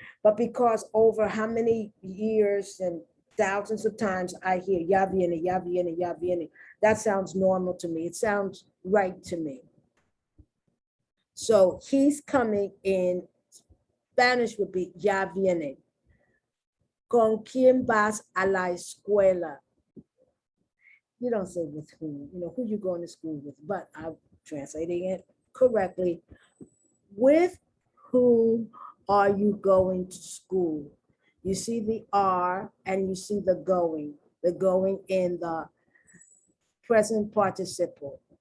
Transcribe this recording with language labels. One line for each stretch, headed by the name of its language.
English: But because over how many years and thousands of times I hear
Spanish: ya viene, ya viene, ya viene,
English: that sounds normal to me. It sounds right to me. So he's coming in Spanish would be
Spanish: ya viene. ¿Con quién vas a la escuela?
English: You don't say with whom, who you going to school with, but I'm translating it correctly. With whom are you going to school? You see the are and you see the going in the present participle.